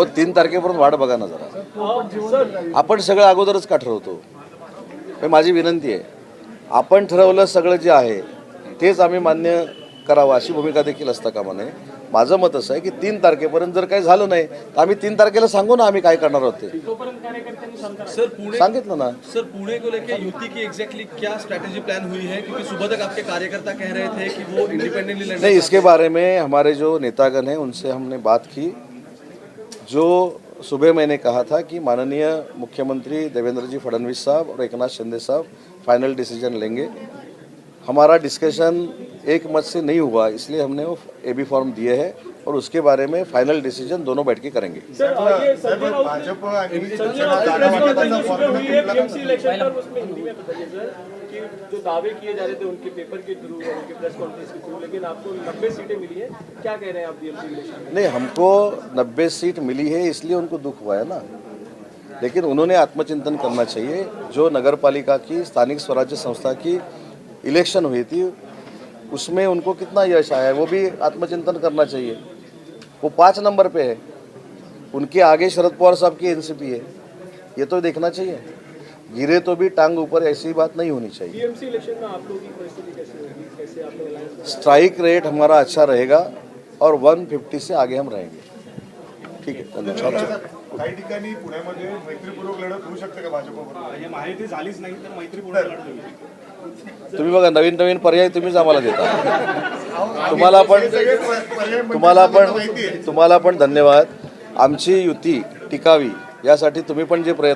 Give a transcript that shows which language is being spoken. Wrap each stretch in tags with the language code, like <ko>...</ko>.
<mr>3 तारखेपर्यंत वाट बघा ना जरा. आपण सगळं अगोदरच का ठरवतो? माझी विनंती आहे, आपण ठरवलं सगळं जे आहे तेच आम्ही मान्य करावं अशी भूमिका देखील असता कामा नये. माझं मत असं आहे की 3 तारखेपर्यंत जर काही झालं नाही तर आम्ही 3 तारखेला सांगू ना आम्ही काय करणार आहोत ते.</mr> <hi>सर पुणे</hi> <mr>सांगितलं ना.</mr> <hi>सर पुणे को लेके युति की एग्जैक्टली क्या स्ट्रैटेजी प्लान हुई है, क्योंकि सुबह तक आपके कार्यकर्ता कह रहे थे कि वो इंडिपेंडेंटली लड़ने. नहीं, इसके बारे में हमारे जो नेतागण हैं उनसे हमने बात की. जो सुबह मैंने कहा था कि माननीय मुख्यमंत्री देवेंद्र जी फडणवीस साहब और एकनाथ शिंदे साहब फाइनल डिसीजन लेंगे. हमारा डिस्कशन एक मत से नहीं हुआ, इसलिए हमने वो एबी फॉर्म दिए हैं और उसके बारे में फाइनल डिसीजन दोनों बैठ के करेंगे.</hi> <mr>भाजप आणि शिवसेना जागा वाटपाचा फॉर्म्युला</mr> <hi>कि जो दावे किए जा रहे थे उनके पेपर के थ्रू और उनके प्रेस कॉन्फ्रेंस के थ्रू, लेकिन आपको 90 सीटें मिली है. क्या कह रहे हैं आप बीएमसी इलेक्शन में? नहीं, हमको 90 सीट मिली है इसलिए उनको दुख हुआ है ना. लेकिन उन्होंने आत्मचिंतन करना चाहिए. जो नगर पालिका की स्थानिक स्वराज्य संस्था की इलेक्शन हुई थी उसमें उनको कितना यश आया है वो भी आत्मचिंतन करना चाहिए. वो 5 नंबर पे है, उनके आगे शरद पवार साहब की एनसीपी है, ये तो देखना चाहिए. गिरे तो भी टांग ऊपर, ऐसी बात नहीं होनी चाहिए. बीएमसी इलेक्शन में आप लोगों की परिस्थिति कैसी होगी? कैसे आप लोग अलायंस? स्ट्राइक रेट हमारा अच्छा रहेगा और 150 से आगे हम रहेंगे. ठीक है, धन्यवाद.</hi> <mr>काही ठिकाणी पुण्यामध्ये मैत्रीपूर्वक लढत होऊ शकते का भाजपबरोबर? हे माहिती झालीच नाही तर मैत्रीपूर्ण लढत होईल. तुम्ही बघा, नवीन पर्याय तुम्हीच आम्हाला देता. तुम्हाला पण धन्यवाद. आमची युती टिकावी यासाठी तुम्ही पण जे प्रयत्न</mr>